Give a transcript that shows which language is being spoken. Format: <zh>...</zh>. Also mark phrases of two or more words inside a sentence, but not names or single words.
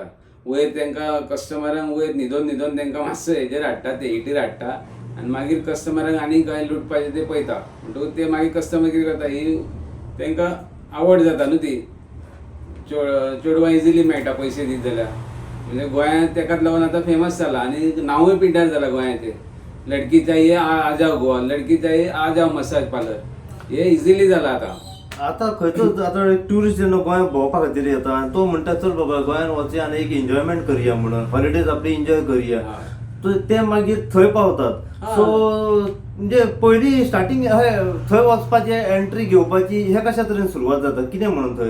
<kok>वयर तांकां कस्टमरांक वयर न्हिदोन तांकां मातसो हेजेर हाडटा, ते हिटीर हाडटा आनी मागीर कस्टमरांक आनी खंय लुटपाचें ते पळयता. म्हणटकूच ते मागीर कस्टमर कितें करता ही तांकां आवड जाता न्हू ती चेडवां इजिली मेळटा पयशे दीत जाल्यार. म्हणजे गोंयांत तेकाच लागून आतां फेमस जाला आनी नांवूय पिड्ड्यार जाला गोंयाचें.</kok> <hi>लडकी चाहिए आ जाओ गोवा, लडकी चाहिए आ जाओ मसाज पार्लर,</hi> <kok>हे इजिली जाला आतां. आता खंयचोच आता एक टुरिस्ट जेन्ना गोंय भोंवपा खातीर येता आनी तो म्हणटा चल बाबा गोंयान वचया आनी एक एन्जॉयमेंट करया म्हणून हॉलिडेज आपली एन्जॉय करया. तो ते मागीर थंय पावतात. हा. सो म्हणजे पयली स्टार्टिंग थंय वचपाची एंट्री घेवपाची हे कशा तरेन सुरवात जाता कितें म्हणून थंय?</kok>